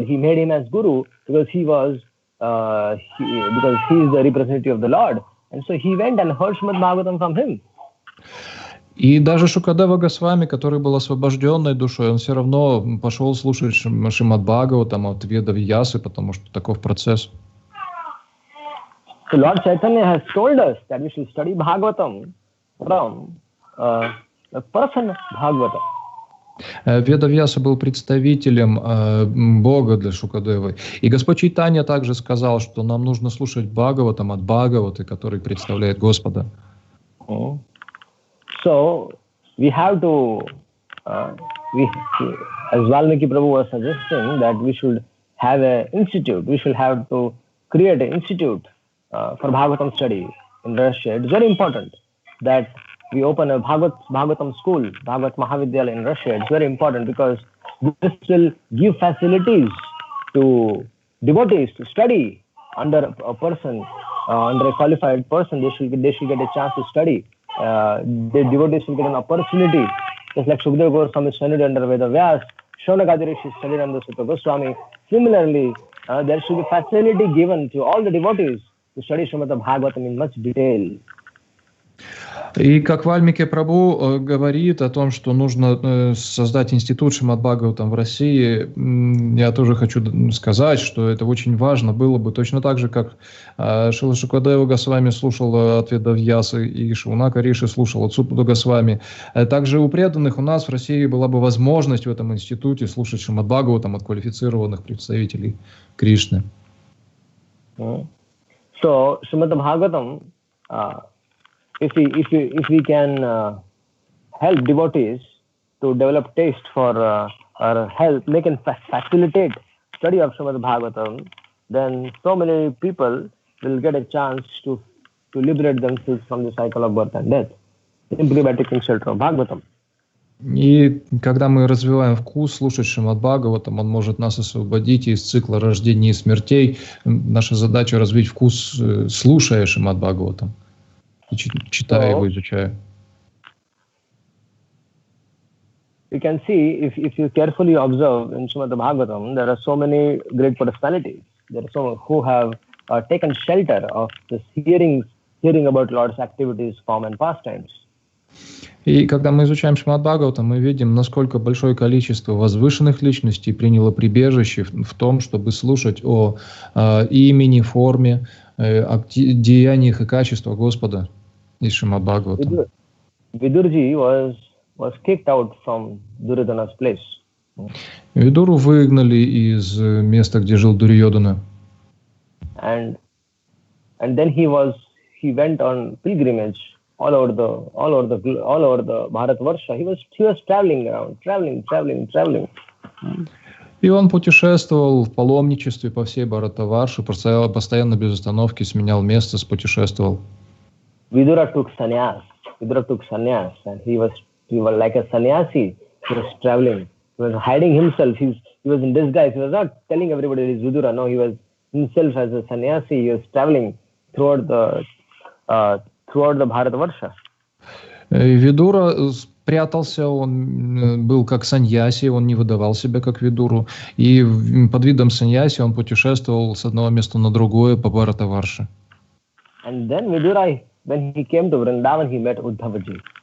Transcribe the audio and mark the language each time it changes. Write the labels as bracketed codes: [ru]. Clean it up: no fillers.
[en] He made him as guru because he is the representative of the Lord, and so he went and heard Shrimad-Bhagavatam from him. [ru] И даже Шукадева Госвами, который был освобожденной душой, он все равно пошел слушать Шримад-Бхагаватам от Веда-Вьясы, потому что таков процесс. [en] So Lord Chaitanya has told us that we should study Bhagavatam from a person Bhagavatam. [ru] Веда-Вьяса был представителем Бога для Шукадевы. И Господь Чайтанья также сказал, что нам нужно слушать Бхагаватам от Бхагаваты, который представляет Господа. [en] So we have to, as Valmiki Prabhu was suggesting, that we should have an institute. We should have to create an institute for Bhagavatam study in Russia. It's very important that we open a Bhagavatam school, Bhagavat Mahavidyalaya in Russia. It's very important because this will give facilities to devotees to study under a person, under a qualified person. They should get a chance to study. The devotees will get an opportunity, just like Shukadeva Goswami studied under Vedavyas, Shonagadi Rishi studied under Sutta Goswami. Similarly, there should be facility given to all the devotees to study Shrimad-Bhagavatam in much detail. [ru] И как Вальмики Прабху говорит о том, что нужно создать институт Шримад-Бхагаватам в России, я тоже хочу сказать, что это очень важно было бы, точно так же, как Шрила Шукадева Госвами слушал от Веда-Вьясы и Шаунака Риши слушал от Суппада Госвами. Также у преданных у нас в России была бы возможность в этом институте слушать Шримад-Бхагаватам от квалифицированных представителей Кришны. [en] So, Shrimad-Bhagavatam, if we can help devotees to develop taste for or help, they can facilitate study of Shrimad-Bhagavatam, then so many people will get a chance to liberate themselves from the cycle of birth and death simply by taking shelter of Bhagavatam. [ru] И когда мы развиваем вкус слушать Шримад-Бхагаватам, он может нас освободить из цикла рождений и смертей. Наша задача развить вкус, слушая Шримад-Бхагаватам, читая его, изучая. [en] You can see, if you carefully observe in Shrimad-Bhagavatam, there are so many great personalities. There are so who have taken shelter of this hearing about Lord's activities, form and pastimes. [ru] И когда мы изучаем Шримад-Бхагаватам, мы видим, насколько большое количество возвышенных личностей приняло прибежище в том, чтобы слушать о имени, форме, деяниях и качествах Господа из Шримад-Бхагаватам. [en] Vidurji was kicked out from Duryodhana's place. [ru] Видуру выгнали из места, где жил Дурьодана. [en] And then he went on pilgrimage all over the Bharatvarsha. He was traveling around, traveling. [ru] И он путешествовал в паломничестве по всей Бхаратаварше, постоянно без остановки сменял место, путешествовал. [en] Vidura took sannyas. Vidura took sannyas, and he was like a sannyasi. He was traveling. He was hiding himself. He was in disguise. He was not telling everybody he's Vidura. No, he was himself as a sannyasi. He was traveling throughout the Bharatavarsha. [ru] Видура прятался, он был как саньяси, он не выдавал себя как видуру. И под видом саньяси он путешествовал с одного места на другое по Бхаратаварше. [en] And then Vidura, when he came to Vrindavan, he met Uddhavaji.